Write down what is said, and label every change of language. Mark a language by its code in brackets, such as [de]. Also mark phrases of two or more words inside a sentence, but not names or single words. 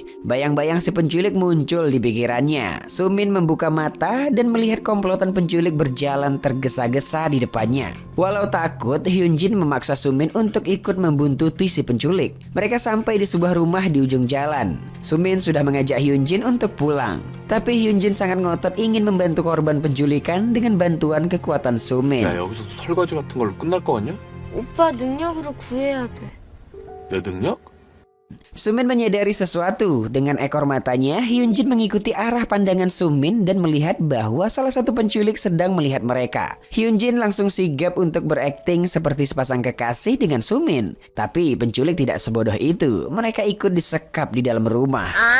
[id] Bayang-bayang si penculik muncul di pikirannya. Sumin membuka mata dan melihat komplotan penculik berjalan tergesa-gesa di depannya. Walau takut, Hyunjin memaksa Sumin untuk ikut membuntuti si penculik. Mereka sampai di sebuah rumah di ujung jalan. Sumin sudah mengajak Hyunjin untuk pulang. Tapi Hyunjin sangat ngotot ingin membantu korban penculikan dengan bantuan kekuatan Sumin. [ko] 야, 여기서 설거지 같은 걸로 끝날 거 같냐? 오빠 능력으로 구해야 돼. 내 능력? [id] Sumin menyadari sesuatu. Dengan ekor matanya, Hyunjin mengikuti arah pandangan Sumin dan melihat bahwa salah satu penculik sedang melihat mereka. Hyunjin langsung sigap untuk berakting seperti sepasang kekasih dengan Sumin. Tapi penculik tidak sebodoh itu. Mereka ikut disekap di dalam rumah.